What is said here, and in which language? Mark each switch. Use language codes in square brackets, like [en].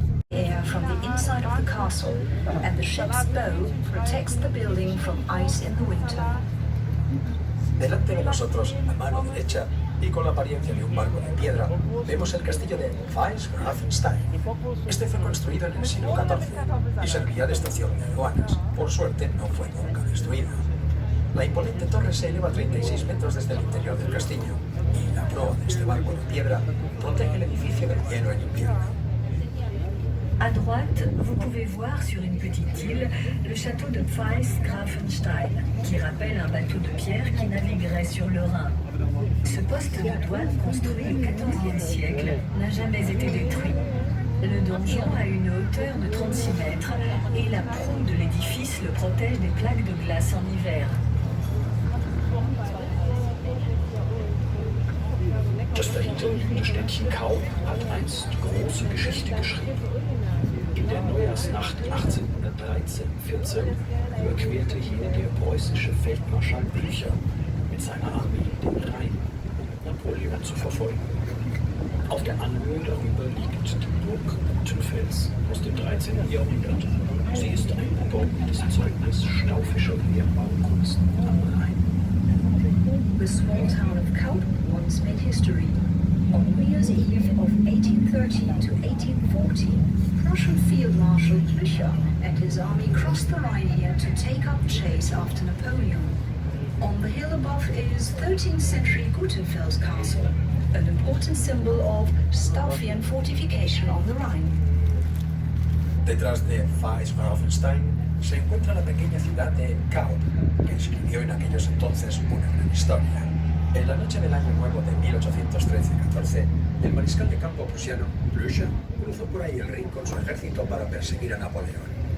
[en] Air from the inside of the castle, and the ship's bow protects the building from ice in the winter. [es] Delante de nosotros, a mano derecha, y con la apariencia de un barco de piedra, vemos el castillo de Weißgrafenstein. Este fue construido en el siglo XIV y servía de estación de aduanas. Por suerte, no fue nunca destruido. La imponente torre se eleva a 36 metros desde el interior del castillo y la proa de este barco de piedra protege el edificio del hielo en invierno. [fr] À droite, vous pouvez voir sur une petite île le château de Weißgrafenstein, qui rappelle un bateau de pierre qui naviguerait sur le Rhin. Ce poste de douane, construit au XIVe siècle, n'a jamais été détruit. Le donjon a une hauteur de 36 mètres et la proue de l'édifice le protège des plaques de glace en hiver. [de] Das dahinter liegende Städtchen Kaub hat einst große Geschichte geschrieben. In der Neujahrsnacht 1813-14 überquerte hier der preußische Feldmarschall Blücher mit seiner Armee den Rhein, um Napoleon zu verfolgen. Auf der Anhöhe darüber liegt die Burg Gutenfels aus dem 13. Jahrhundert. Sie ist ein bedeutendes Zeugnis staufischer Wehrmauerkunst am Rhein. [en] The small town of Kaub once made history. On New Year's Eve of 1813 to 1814, Prussian Field Marshal Blücher and his army crossed the Rhine here to take up chase after Napoleon. On the hill above is 13th century Gutenfels Castle, an important symbol of Staufian fortification on the Rhine. [es] Detrás de Weißgrafenstein se encuentra la pequeña ciudad de Kaub, que escribió en aquellos entonces una gran historia. En la noche del año nuevo de 1813-14, el mariscal de campo prusiano, Blücher, cruzó por ahí el Rin con su ejército para perseguir a Napoleón.